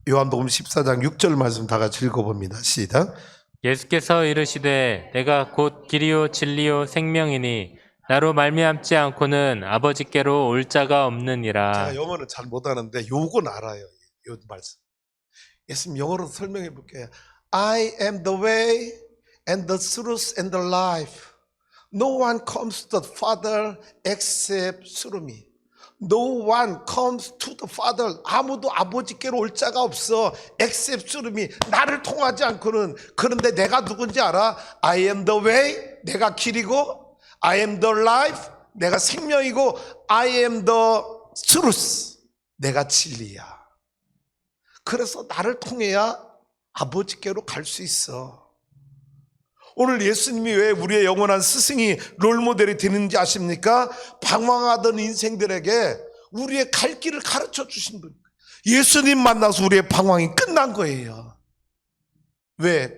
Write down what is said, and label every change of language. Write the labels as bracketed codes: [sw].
[ko] 요한복음 14장 6절 말씀 다 같이 읽어봅니다. 시작. 예수께서 이르시되 내가 곧 길이요 진리요 생명이니 나로 말미암지 않고는 아버지께로 올 자가 없느니라. 제가 영어는 잘 못하는데 요건 알아요. 요 말씀. 예수님 영어로 설명해 볼게요. [en] I am the way and the truth and the life. No one comes to the Father except through me. No one comes to the Father. [ko] 아무도 아버지께로 올 자가 없어. [en] except through me. [ko] 나를 통하지 않고는. 그런데 내가 누군지 알아? [en] I am the way. [ko] 내가 길이고, [en] I am the life. [ko] 내가 생명이고, [en] I am the truth. [ko] 내가 진리야. 그래서 나를 통해야 아버지께로 갈 수 있어. 오늘 예수님이 왜 우리의 영원한 스승이 롤모델이 되는지 아십니까? 방황하던 인생들에게 우리의 갈 길을 가르쳐 주신 분. 예수님 만나서 우리의 방황이 끝난 거예요. 왜?